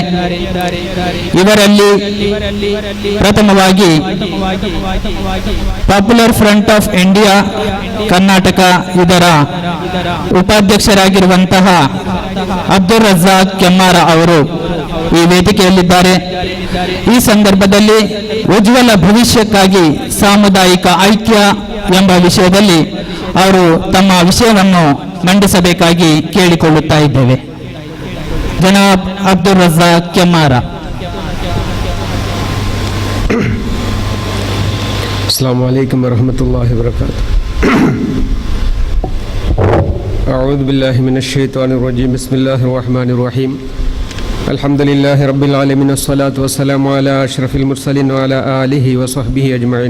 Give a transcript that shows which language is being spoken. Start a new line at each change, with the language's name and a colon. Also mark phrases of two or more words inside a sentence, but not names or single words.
Kannada: ಇವರಲ್ಲಿ ಪ್ರಥಮವಾಗಿ ಪಾಪ್ಯುಲರ್ ಫ್ರಂಟ್ ಆಫ್ ಇಂಡಿಯಾ ಕರ್ನಾಟಕ ಇದರ ಉಪಾಧ್ಯಕ್ಷರಾಗಿರುವಂತಹ ಅಬ್ದುಲ್ ರಜಾಕ್ ಕೆಮ್ಮಾರ ಅವರು ಈ ವೇದಿಕೆಯಲ್ಲಿದ್ದಾರೆ. ಈ ಸಂದರ್ಭದಲ್ಲಿ ಉಜ್ವಲ ಭವಿಷ್ಯಕ್ಕಾಗಿ ಸಾಮುದಾಯಿಕ ಐಕ್ಯ ಎಂಬ ವಿಷಯದಲ್ಲಿ ಅವರು ತಮ್ಮ ವಿಷಯವನ್ನು ಮಂಡಿಸಬೇಕಾಗಿ ಕೇಳಿಕೊಳ್ಳುತ್ತಾ ಇದ್ದೇವೆ. ಜನಾಬ್ ಅಬ್ದುಲ್ ರಜಾಕ್ ಕೆಮ್ಮಾರ.
Arabic: السلام عليكم ورحمة الله وبركاته. أعوذ بالله من الشيطان الرجيم. بسم الله الرحمن الرحيم. الحمد لله رب العالمين والصلاة والسلام على أشرف المرسلين وعلى آله وصحبه أجمعين.